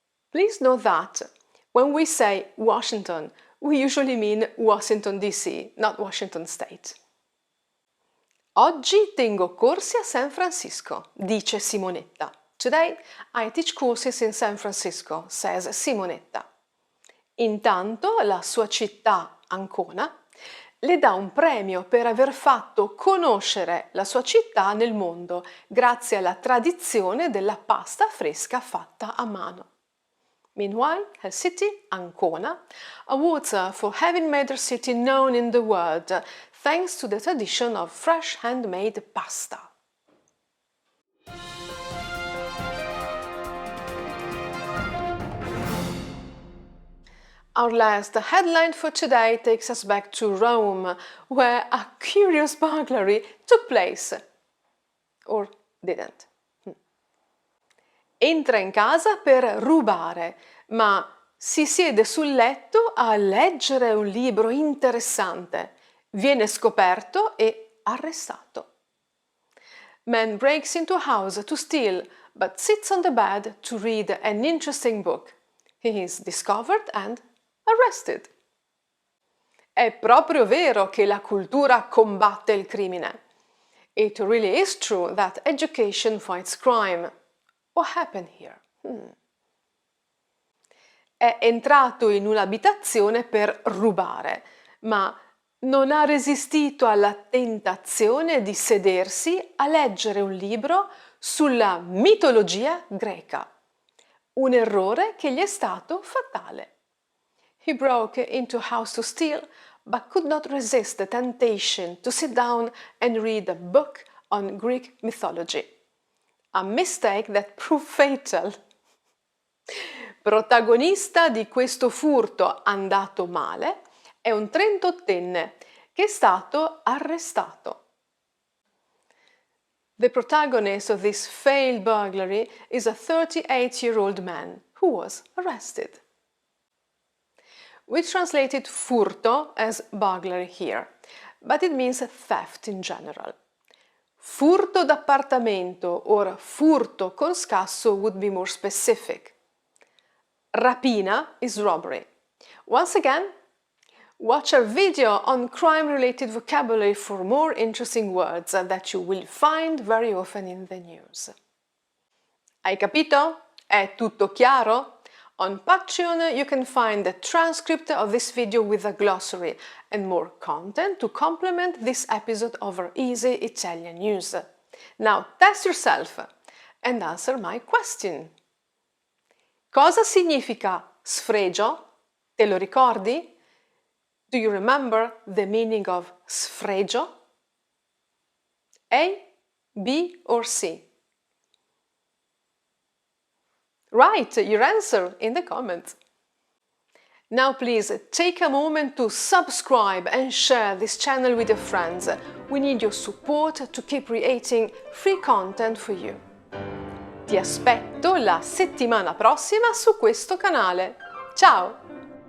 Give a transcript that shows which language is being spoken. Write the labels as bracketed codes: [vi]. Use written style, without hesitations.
[en] Please note that when we say Washington, we usually mean Washington, D.C., not Washington State. [it] Oggi tengo corsi a San Francisco, dice Simonetta. [en] Today I teach courses in San Francisco, says Simonetta. [it] Intanto la sua città, Ancona, le dà un premio per aver fatto conoscere la sua città nel mondo grazie alla tradizione della pasta fresca fatta a mano. [en] Meanwhile, her city, Ancona, awards her for having made her city known in the world thanks to the tradition of fresh handmade pasta. Our last headline for today takes us back to Rome, where a curious burglary took place. Or didn't. [it] Entra in casa per rubare, ma si siede sul letto a leggere un libro interessante. Viene scoperto e arrestato. [en] Man breaks into a house to steal, but sits on the bed to read an interesting book. He is discovered and arrested. [it] È proprio vero che la cultura combatte il crimine. [en] It really is true that education fights crime. What happened here? [it] È entrato in un'abitazione per rubare, ma non ha resistito alla tentazione di sedersi a leggere un libro sulla mitologia greca. Un errore che gli è stato fatale. [en] He broke into a house to steal, but could not resist the temptation to sit down and read a book on Greek mythology. A mistake that proved fatal. [it] Protagonista di questo furto andato male è un 38enne che è stato arrestato. [en] The protagonist of this failed burglary is a 38-year-old man who was arrested. We translated furto as burglary here, but it means theft in general. Furto d'appartamento or furto con scasso would be more specific. Rapina is robbery. Once again, watch our video on crime-related vocabulary for more interesting words that you will find very often in the news. [it] Hai capito? È tutto chiaro? [en] On Patreon you can find the transcript of this video with a glossary and more content to complement this episode of our Easy Italian News. Now test yourself and answer my question. [it] Cosa significa sfregio? Te lo ricordi? [en] Do you remember the meaning of sfregio? A, B or C? Write your answer in the comments. Now please take a moment to subscribe and share this channel with your friends. We need your support to keep creating free content for you. [it] Ti aspetto la settimana prossima su questo canale. Ciao!